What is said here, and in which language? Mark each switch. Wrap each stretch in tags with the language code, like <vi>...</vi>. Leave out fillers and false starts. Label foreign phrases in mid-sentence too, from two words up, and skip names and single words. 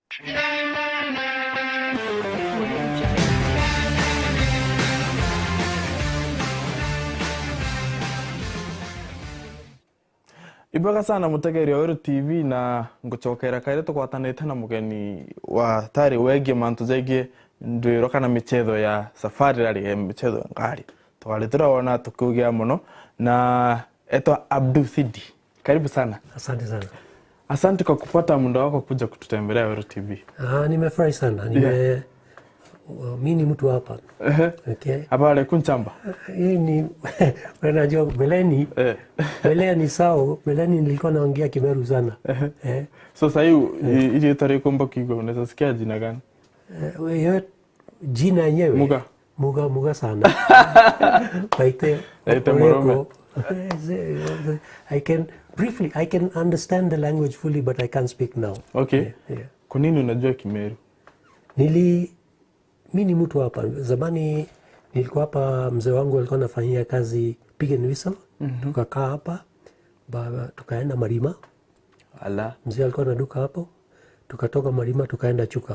<mer>Ibaga sana mutegeri wa TV na nguchokera kaire tukwatanite na mugeni wa tari wegi mantu zegi ndwiro kana michezo ya safari rally michezo ngari twali turaona tukugia muno na etwa Abdu Sidi.</mer> <sw>Karibu sana. Asante sana. Asante kwa kupata muda wako kuja kututembelea Wero TV. Nimefurahi sana. Mimi ni mtu hapa.</sw> <en>Okay.</en> <sw>Habari kunchamba. Hii ni unajua Beleni. Beleni sawa, Beleni nilikuwa naongea Kimeru sana. So sasa ile tarehe komba kigo unaweza sikia jina gani? Wewe jina yenyewe. Muga sana.</sw> <mer>Baite.</mer> <en>I can understand the language fully, but I can't speak now. Okay. Yeah.</en> <sw>Kwa nini unajua Kimeru? Mimi ni mtu hapa. Zamani nilikuwa hapa, mzee wangu alikuwa anafanyia kazi Pig and Whistle. Tukakaa hapa, tukaenda Marima. Mzee alikuwa na duka hapo. Tukatoka Marima tukaenda Chuka.</sw>